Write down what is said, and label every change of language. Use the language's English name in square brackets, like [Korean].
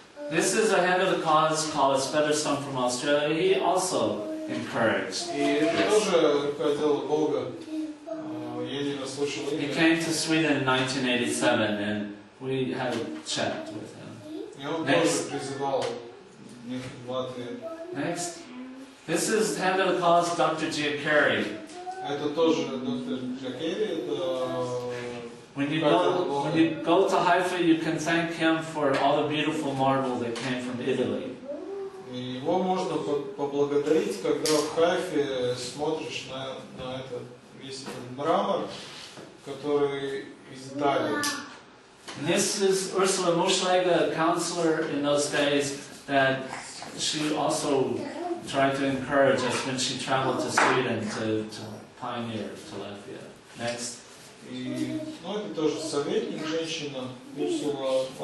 [English] This is a head of the cause called Featherstone from Australia. He also encouraged. [Russian] И это тоже рука дела Бога. Я не расслышал [English] He [Russian] имя. [English] came to Sweden in 1987 and we had a chat with him. [Russian] И он тоже призывал их в Латвию. [English] Next. This is hand of the cause Dr. Giaccari. [Russian] Это тоже доктор Джакери, это... [English] When you go to Haifa, you can thank him for all the beautiful marble that came from Italy. [Russian] Его можно поблагодарить, когда в Хайфе смотришь на этот весь этот мрамор, который из Италии. [English] This is Ursula Muschläger, a counselor in those days, that she also tried to encourage us when she traveled to Sweden to pioneer to Latvia. Next. [Russian] И, это тоже советник, женщина, Урсула